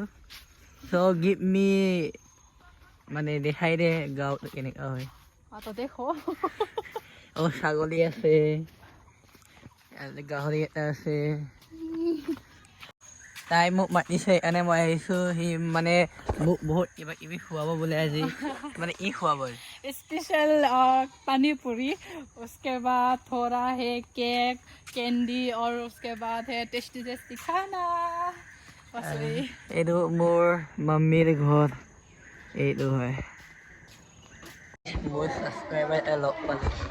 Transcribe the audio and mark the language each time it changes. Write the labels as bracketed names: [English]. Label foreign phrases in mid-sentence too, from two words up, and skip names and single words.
[English] so give me [Assamese] মানে দেখাই দে গাঁৱত কেনেকুৱা হয়। ছাগলী আছে, গাহৰি এটা আছে। তাই মোক মাতিছে এনে মই আহিছোঁ। সি মানে মোক বহুত কিবা কিবি খুৱাব বোলে আজি। মানে ই খুৱাব [Hindi] स्पेशल पानी पूरी, उसके बाद थोड़ा है [English] cake candy [Hindi] और उसके बाद है [English] tasty tasty [Hindi] खाना। [Assamese] এইটো মোৰ মাম্মীৰ ঘৰ, এইটো হয়। মোৰ ছাবস্ক্ৰাইবাৰ এটা লগ পালোঁ।